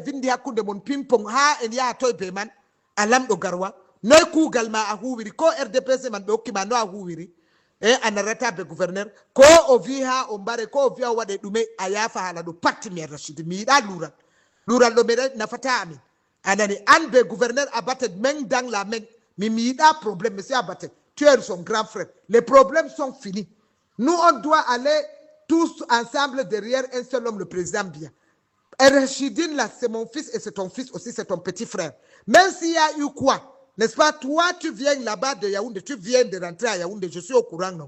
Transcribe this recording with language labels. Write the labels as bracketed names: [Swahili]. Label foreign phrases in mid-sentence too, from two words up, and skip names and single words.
[Fula] vindi hakkude mon pimpon ha en yaha toye be man a lamɗo garwa noy kuugal ma a huwiri ko RDPC man ɓe hokkima no a huwiri a narrata be gouverneur ko o wi ha o mbare ko o wi'a o waɗe ɗume a yafa hala ɗo patti mi Rachid mi yiɗa lural ɗo meɗa nafata amin anani an be gouverneur abated [French] main dans la main [Fula] mi yiɗa [French] problème monsieur abated tu es son grand frère les problèmes sont finis nous on doit aller tous ensemble derrière un seul homme le président Biya. Rachidine là c'est mon fils et c'est ton fils aussi, c'est ton petit frère, même s'il y a eu quoi. N'est-ce pas? Toi, tu viens là-bas de Yaoundé, tu viens de rentrer à Yaoundé, je suis au courant, non?